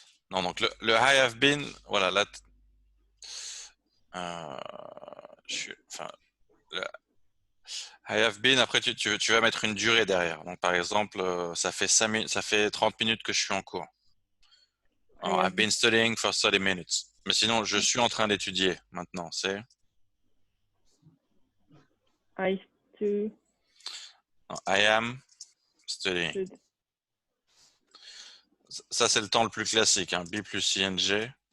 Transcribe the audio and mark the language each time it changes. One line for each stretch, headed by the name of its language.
French: Non, donc le
English: I have been,
French: voilà, là. Enfin, le
English: I have been,
French: après tu vas mettre une durée derrière. Donc par exemple, ça fait 30 minutes que je suis en cours.
English: Alors, I've been studying for 30 minutes.
French: Mais sinon, je suis en train d'étudier maintenant, c'est
English: I stu- non, I am studying. stud-
French: Ça, c'est le temps le plus classique, hein. Be plus ing.